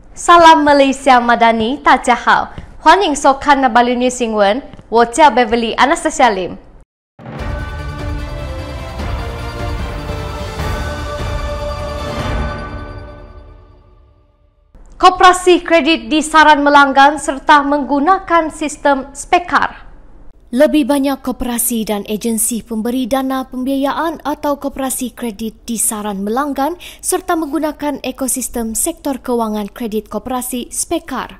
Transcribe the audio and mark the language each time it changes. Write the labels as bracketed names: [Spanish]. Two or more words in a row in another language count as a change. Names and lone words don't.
[Malay] Salam Malaysia Madani, [Chinese] 大家好，欢迎收看 Nabalu News 新闻，我叫 Beverly Anastasia Lim。 [Malay] Koperasi kredit disaran melanggan serta menggunakan sistem spekar. Lebih banyak koperasi dan agensi pemberi dana pembiayaan atau koperasi kredit disaran melanggan serta menggunakan ekosistem sektor kewangan kredit koperasi spekar.